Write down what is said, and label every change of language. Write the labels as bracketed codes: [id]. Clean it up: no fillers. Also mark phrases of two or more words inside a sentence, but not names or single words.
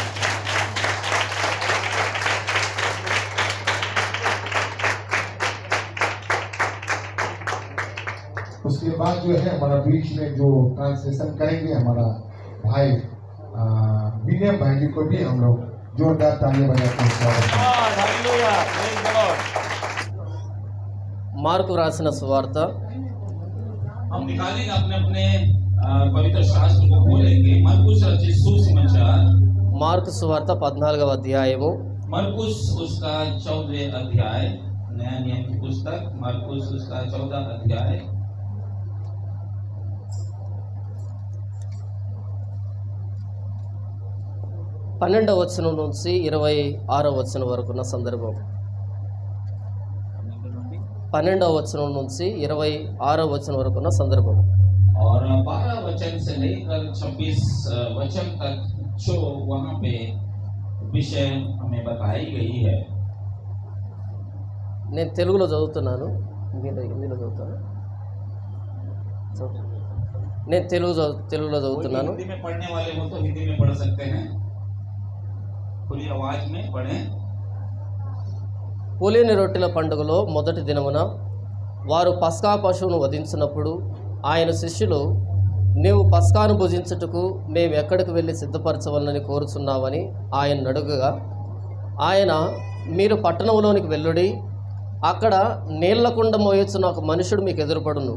[hi] उसके बाद जो है हमारा बीच में जो ट्रांसलेशन करेंगे हमारा भाई विलियम भाई जी को भी हम लोग जोरदार तालियां बजाते हैं। [te] మార్కు రాసిన సువార్త [hi] हम निकालेंगे अपने अपने पवित्र शास्त्र को खोलेंगे। मरकुस रचित सुसमाचार, [te] మార్కు సువార్త 14వ అధ్యాయము [hi] मरकुस उसका 14 अध्याय, नया नियम की पुस्तक मरकुस उसका 14 अध्याय [te] 12వ వచనం నుంచి 26వ వచనం వరకున్న సందర్భం. 12వ వచనం నుంచి 26వ వచనం వరకున్న సందర్భం. [hi] और 12 वचन से लेकर 26 वचन तक जो वहाँ पे विषय हमें बताई गई है। [te] నేను తెలుగులో చదువుతున్నాను, మీరు హిందీలో చదువుతాను. నేను తెలుగులో చదువుతున్నాను. [hi] हिंदी में पढ़ने वाले हो तो हिंदी में पढ़ सकते हैं, खुली आवाज में पढ़ें। [te] పులియని రొట్టెల పండుగలో మొదటి దినమున వారు పస్కా పశువును వధించినప్పుడు ఆయన శిష్యులు, నీవు పస్కాను భుజించుటకు మేము ఎక్కడికి వెళ్ళి సిద్ధపరచవలనని కోరుచున్నామని ఆయన అడుగగా, ఆయన, మీరు పట్టణంలోనికి వెళ్ళుడి, అక్కడ నీళ్ల కుండ మోయొచ్చున్న ఒక మనుషుడు మీకు ఎదురుపడును.